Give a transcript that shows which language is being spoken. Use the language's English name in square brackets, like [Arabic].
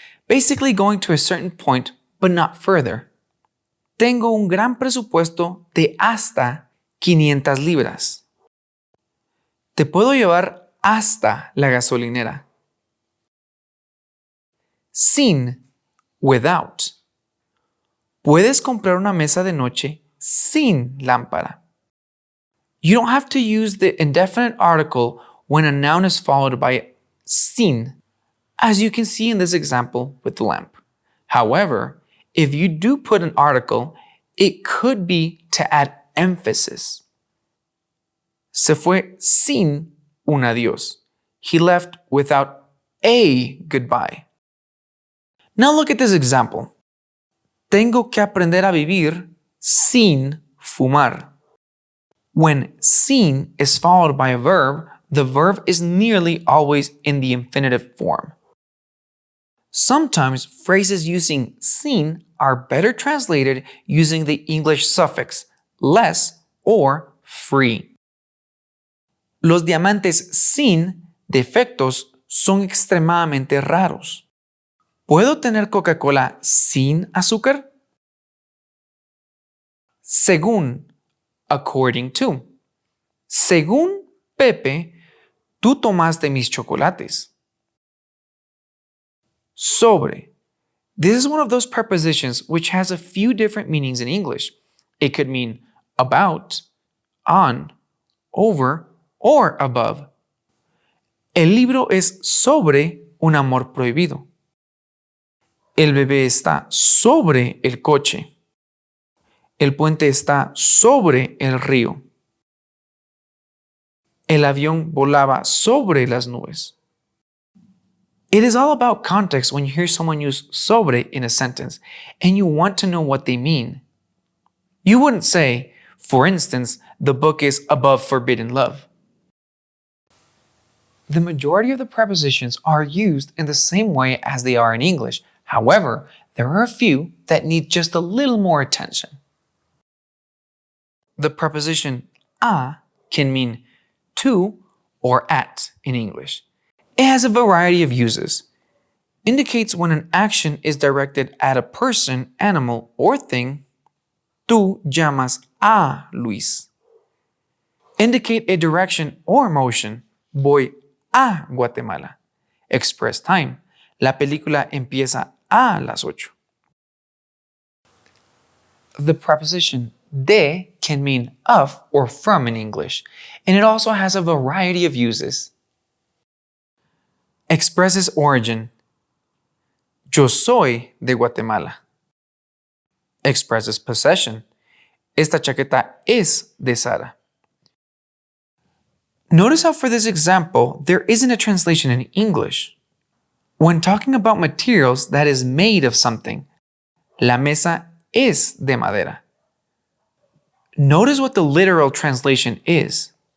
[English] Basically going to a certain point, but not further. [Spanish] Tengo un gran presupuesto de hasta 500 libras. Te puedo llevar hasta la gasolinera. Sin, without. Puedes comprar una mesa de noche sin lámpara. [English] You don't have to use the indefinite article when a noun is followed by sin, as you can see in this example with the lamp. However, if you do put an article, it could be to add emphasis. [Spanish] Se fue sin un adiós. [English] He left without a goodbye. Now look at this example. [Spanish] Tengo que aprender a vivir sin fumar. [English] When sin is followed by a verb, the verb is nearly always in the infinitive form. Sometimes phrases using sin are better translated using the English suffix less or free. [Spanish] Los diamantes sin defectos son extremadamente raros. ¿Puedo tener Coca-Cola sin azúcar? Según, [English] according to. [Spanish] Según Pepe, tú tomaste mis chocolates. Sobre. [English] This is one of those prepositions which has a few different meanings in English. It could mean about, on, over, or above. [Spanish] El libro es sobre un amor prohibido. El bebé está sobre el coche. El puente está sobre el río. El avión volaba sobre las nubes. [English] It is all about context when you hear someone use sobre in a sentence and you want to know what they mean. You wouldn't say, for instance, the book is above forbidden love. The majority of the prepositions are used in the same way as they are in English. However, there are a few that need just a little more attention. The preposition a can mean to or at in English. It has a variety of uses. Indicates when an action is directed at a person, animal, or thing. [Spanish] Tú llamas a Luis. [English] Indicate a direction or motion. [Spanish] Voy a Guatemala. [English] Express time. [Spanish] La película empieza a las 8. [English] The preposition de can mean of or from in English, and it also has a variety of uses. Expresses origin. [Spanish] Yo soy de Guatemala. [English] Expresses possession. [Spanish] Esta chaqueta es de Sara. [English] Notice how for this example, there isn't a translation in English. When talking about materials that is made of something, [Spanish] la mesa es de madera. [English] Notice what the literal translation is.